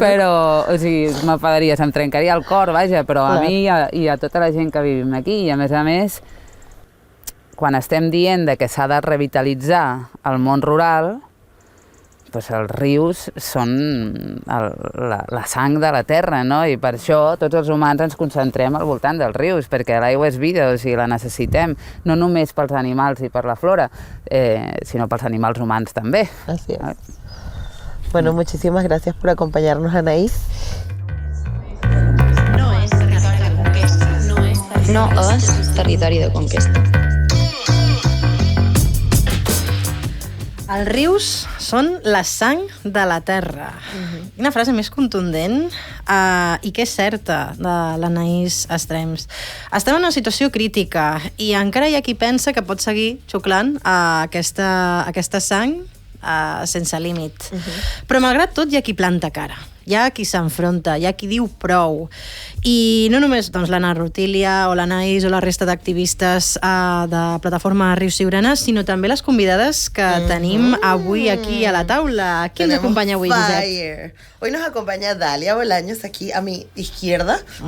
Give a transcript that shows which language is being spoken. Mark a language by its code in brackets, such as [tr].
[ca] Però, o sigui, m'enfadaria, se'm trencaria el cor, vaja, però a mi i a tota la gent que vivim aquí, i a més, quan estem dient que s'ha de revitalitzar el món rural, doncs els rius són la sang de la terra, no? I per això tots els humans ens concentrem al voltant dels rius, perquè l'aigua és vida, o sigui, la necessitem, no només pels animals i per la flora, sinó pels animals humans també. [es] Así es. Bueno, muchísimas gracias por acompañarnos, Anaís. [ca] No és territori de conquesta. No és territori de conquesta. Els rius són la sang de la terra. Una frase més contundent i que és certa de l'Anaís Estrems. Estem en una situació crítica i encara hi ha qui pensa que pot seguir xuclant aquesta sang sense límit. Però malgrat tot hi ha qui planta cara, hi ha qui s'enfronta, hi ha qui diu prou. I no només doncs, l'Anna Rutília o l'Anaïs o la resta d'activistes de Plataforma Riu Siurana, sinó també les convidades que tenim avui aquí a la taula. Qui ens acompanya avui, Josep? [es] Hoy nos acompaña Dalia Bolaños aquí a mi izquierda.